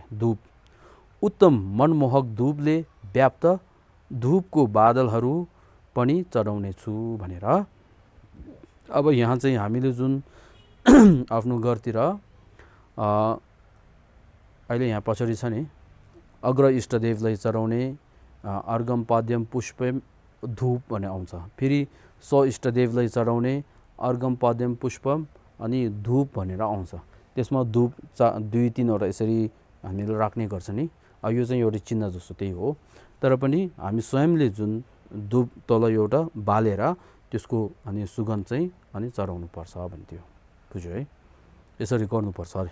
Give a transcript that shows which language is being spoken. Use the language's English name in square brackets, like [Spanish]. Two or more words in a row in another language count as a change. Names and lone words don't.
[Nepali] धूप उत्तम मनमोहक धूपले व्याप्त धूपको बादलहरू पनि चढाउने छु भनेर अब यहाँ चाहिँ हामीले जुन आफ्नो घरतिर अहिले यहाँ पछाडि छ नि अग्र इष्टदेवलाई चढाउने [Sanskrit] अर्घम पाद्यम पुष्पम [Nepali] धूप भन्ने आउँछ। फेरि स इष्टदेवलाई चढाउने [Sanskrit] अर्घम पाद्यम पुष्पम [Nepali] अनि धूप भनेर आउँछ। त्यसमा धूप 2-3 वटा यसरी हामीले राख्ने गर्छ नि यो चाहिँ एउटा चिन्ह जस्तो त्यही हो। तर पनि हामी स्वयंले जुन धूप तल एउटा बालेर त्यसको अनि सुगन्ध चाहिँ अनि चढाउनु पर्छ भन्थ्यो बुझ्यो है यसरी गर्नुपर्छ अरे।